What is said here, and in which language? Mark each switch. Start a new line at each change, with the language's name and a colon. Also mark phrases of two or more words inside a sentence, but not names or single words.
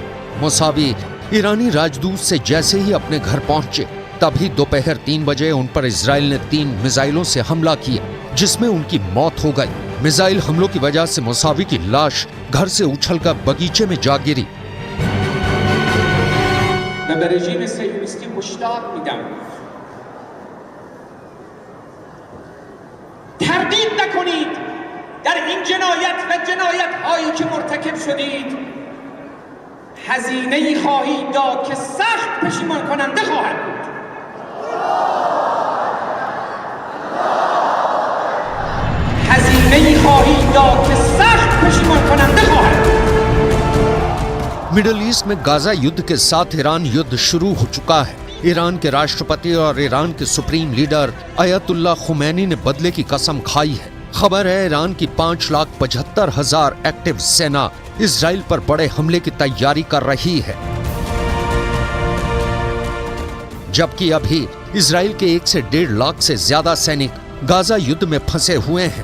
Hindi: मोसावी ईरानी राजदूत से जैसे ही अपने घर पहुंचे तभी दोपहर 3 बजे उन पर इजराइल ने 3 मिसाइलों से हमला किया, जिसमें उनकी मौत हो गई। मिसाइल हमलों की वजह से मोसावी की लाश घर से उछलकर बगीचे में जा गिरी।
Persian: मैं به رژیم صهیونیستی هشدار میدم تردید نکنید در این جنایت و جنایت هایی که مرتکب شدید هزینه‌ای خواهید داد که سخت پشیمان کننده خواهد بود. هزینه‌ای خواهید داد که سخت پشیمان کننده خواهد بود.
English: Middle East
Hindi: में गाजा युद्ध के साथ ईरान युद्ध शुरू हो चुका है। ईरान के राष्ट्रपति और ईरान के
English: supreme leader
Hindi: अयतुल्ला खुमैनी ने बदले की कसम खाई है। खबर है ईरान की 5,75,000 एक्टिव सेना इजराइल पर बड़े हमले की तैयारी कर रही है, जबकि अभी इजराइल के 1 से 1.5 लाख से ज्यादा सैनिक गाजा युद्ध में फंसे हुए हैं।